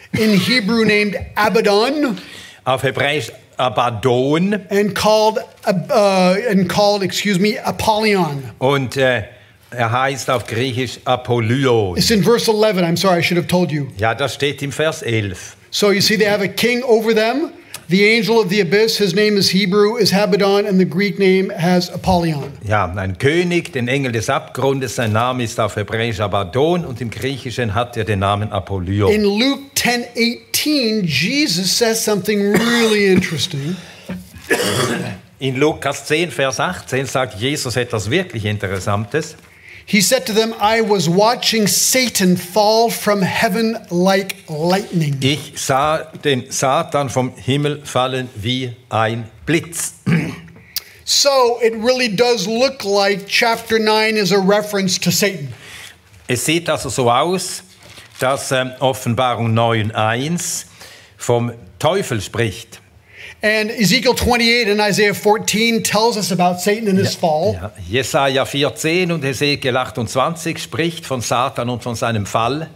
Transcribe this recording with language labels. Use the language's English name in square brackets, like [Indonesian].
[English] in Hebrew named Abaddon, [German] auf Hebräisch Abaddon, [English] and called Apollyon. [German] und er heißt auf Griechisch Apollyon. [English] It's in verse 11. I'm sorry, I should have told you. [German] Ja, das steht im Vers 11. [English] So you see they have a king over them. The angel of the abyss, his name is Hebrew, is Abaddon, and the Greek name has Apollyon. [German] Ja, ein König, den Engel des Abgrundes, sein Name ist auf Hebräisch Abaddon und im Griechischen hat er den Namen Apollyon. [English] In Luke 10:18, Jesus says something really interesting. [German] In Lukas 10, Vers 18 sagt Jesus etwas wirklich Interessantes. [English] He said to them, I was watching Satan fall from heaven like lightning. [German] Ich sah den Satan vom Himmel fallen wie ein Blitz. [English] So it really does look like chapter 9 is a reference to Satan. [German] Es sieht also so aus, dass Offenbarung 9,1 vom Teufel spricht. [English] And Ezekiel 28 and Isaiah 14 tells us about Satan and his fall. [German] Ja, Jesaja 14 und Hesekiel 28 spricht von Satan und von seinem Fall.